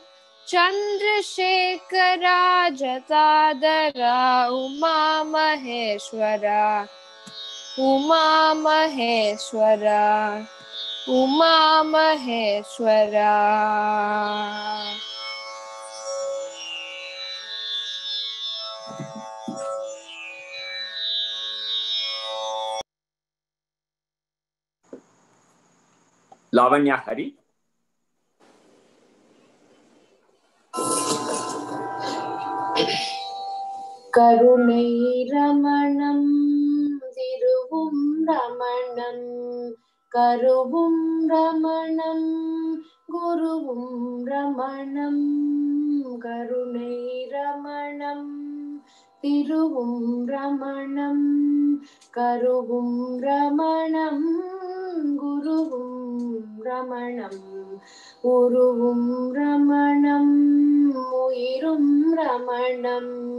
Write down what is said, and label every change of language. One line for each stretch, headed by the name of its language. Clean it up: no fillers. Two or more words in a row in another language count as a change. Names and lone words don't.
Sanskrit: चंद्रशेखरा जटाधरा उमा महेश्वरा उमा महेश्वरा उमा महेश्वरा Lavanya Hari.
Tamil: கருணை ரமணம் திருவும் ரமணம் கருவும் ரமணம் குருவும் ரமணம் கருணை ரமணம் திருவும் ரமணம் கருவும் ரமணம் குருவும் ரமணம் உருவும் ரமணம் உயிரும் ரமணம்